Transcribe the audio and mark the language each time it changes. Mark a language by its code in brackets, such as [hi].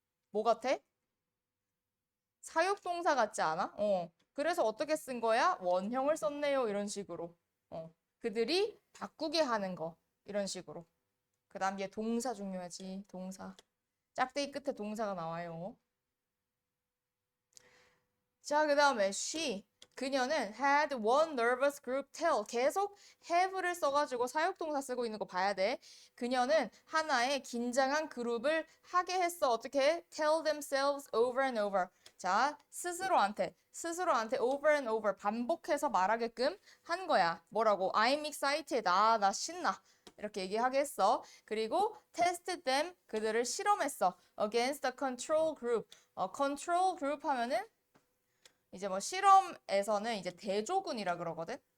[ko] 뭐 같아? 사역동사 같지 않아? 그래서 어떻게 쓴 거야? 원형을 썼네요. 이런 식으로. 그들이 바꾸게 하는 거. 이런 식으로. 그 다음 얘 동사 중요하지. 동사. 짝대기 끝에 동사가 나와요. 자, 그 다음에 [en] she. [ko] 그녀는 [en] had one nervous group tell. [ko] 계속 have를 써가지고 사역동사 쓰고 있는 거 봐야 돼. 그녀는 하나의 긴장한 그룹을 하게 했어. 어떻게? [en] tell themselves over and over. [ko] 자, 스스로한테 [en] over and over [ko] 반복해서 말하게끔 한 거야. 뭐라고? [en] I'm excited. [ko] 나 신나. 이렇게 얘기하게 했어. 그리고 [en] tested them. [ko] 그들을 실험했어. [en] against the control group. control group [ko] 하면은 이제 뭐 실험에서는 이제 대조군이라 그러거든.